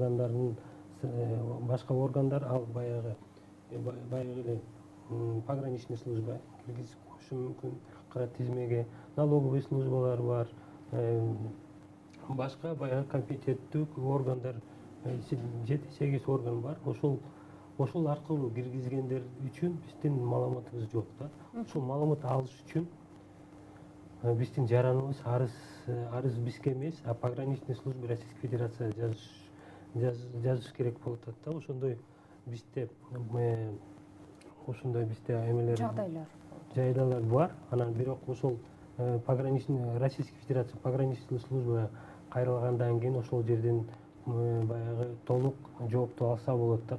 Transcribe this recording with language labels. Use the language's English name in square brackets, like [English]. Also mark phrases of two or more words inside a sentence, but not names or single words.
[Kyrgyz] органдар ал баягы эле [Russian] пограничный служба [Kyrgyz] киргизип коюшу мүмкүн, кара тизмеге [Russian] налоговый службалар [Kyrgyz] бар, башка баягы компетенттүү органдар 7-8 орган бар. Ошол аркылуу киргизгендер үчүн биздин маалыматыбыз жок да. Ошол маалымат алыш үчүн биздин жараныбыз арыз бизге эмес, [Russian] а пограничный служба Российской Федерации [Kyrgyz] жазыш керек болуп атат да. Ошондой бизде эмелер жагдайлар бар. Анан бирок ошол [Russian] пограничный Российской Федерация пограничный служба [Kyrgyz] кайрылгандан кийин ошол жерден баягы толук жоопту алса болот да.